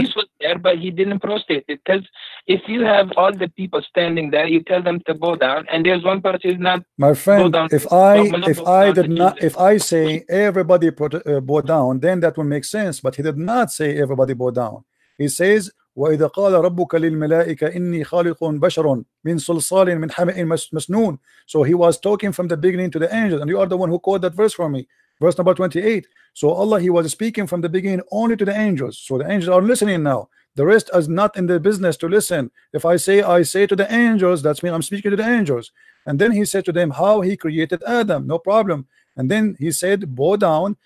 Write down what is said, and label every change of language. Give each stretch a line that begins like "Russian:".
English: Iblis was there, but he didn't prostrate it. Because if you have all the people standing there, you tell them to bow down, and there's one person who's not. My friend, if I say everybody bow down, then that will make sense. But he did not say everybody bow down. He says,
Arabic: وَإِذَا قَالَ رَبُّكَ لِلْمَلَائِكَ إِنِّي خَالِقٌ بَشَرٌ مِنْ صَلْصَالٍ مِنْ حَمَإٍ مَسْنُونٍ.
English: So he was talking from the beginning to the angels, and you are the one who quoted that verse for me. Verse number 28. So Allah, he was speaking from the beginning only to the angels. So the angels are listening now. The rest is not in the business to listen. If I say to the angels, that means I'm speaking to the angels. And then he said to them how he created Adam, no problem. And then he said bow down.